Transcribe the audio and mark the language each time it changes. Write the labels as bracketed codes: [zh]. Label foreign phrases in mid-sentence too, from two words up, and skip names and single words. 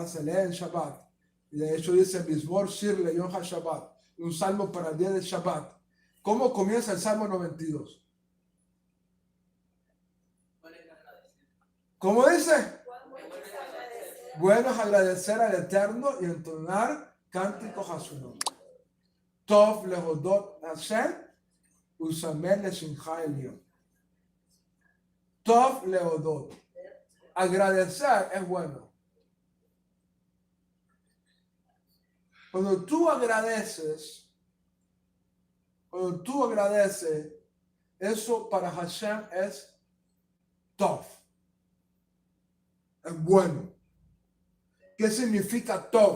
[es] Se lee en Shabbat. Y de hecho dice, [he] מזמור שיר ליום השבת, [es] un salmo para el día de Shabbat. ¿Cómo comienza el Salmo 92? ¿Cómo dice? Bueno es agradecer al Eterno y entonar cánticos a su nombre. [he] טוב להודות השם ולזמר לשמך עליון. טוב להודות. [es] Agradecer es bueno. Cuando tú agradeces, eso para Hashem es tov. Es bueno. ¿Qué significa tov?